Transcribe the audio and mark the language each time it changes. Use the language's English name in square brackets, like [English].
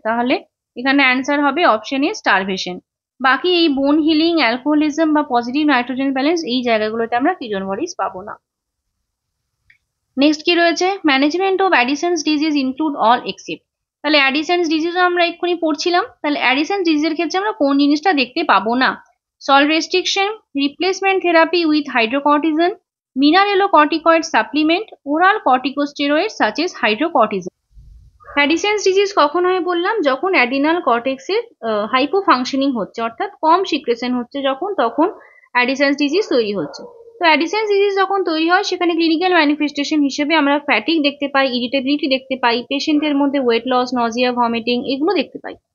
[Bangla] তাহলে এখানে অ্যান্সার হবে অপশন এ স্টারভেশন। বাকি এই বোন হিলিং, অ্যালকোহলিজম বা পজিটিভ নাইট্রোজেন ব্যালেন্স এই জায়গাগুলোতে আমরা কিটোন বডিজ পাবো না। নেক্সট কি রয়েছে, [English] Management of Addison's disease include all except. [Bangla] তাহলে অ্যাডিসন্স ডিজিজও আমরা এক্ষুনি পড়ছিলাম, তাহলে অ্যাডিসন্স ডিজিজের ক্ষেত্রে আমরা কোন জিনিসটা দেখতে পাবো না, [English] Salt restriction, replacement therapy with hydrocortisone, mineralocorticoid supplement, oral corticosteroids such as hydrocortisone. [Bangla] হ্যাডিসেন্স disease কখন হয় বললাম, যখন অ্যাডিনাল কর্টেক্সের হাইপোফাংশনিং হচ্ছে, অর্থাৎ কম সিক্রেশন হচ্ছে যখন, তখন অ্যাডিসেন্স ডিজিজ তৈরি হচ্ছে। তো অ্যাডিসেন্স ডিজিজ যখন তৈরি হয় সেখানে ক্লিনিক্যাল ম্যানিফেস্টেশন হিসেবে আমরা ফ্যাটিক দেখতে পাই, ইরিটেবিলিটি দেখতে পাই, পেশেন্টের মধ্যে ওয়েট লস, নজিয়া, ভমিটিং এগুলো দেখতে পাই।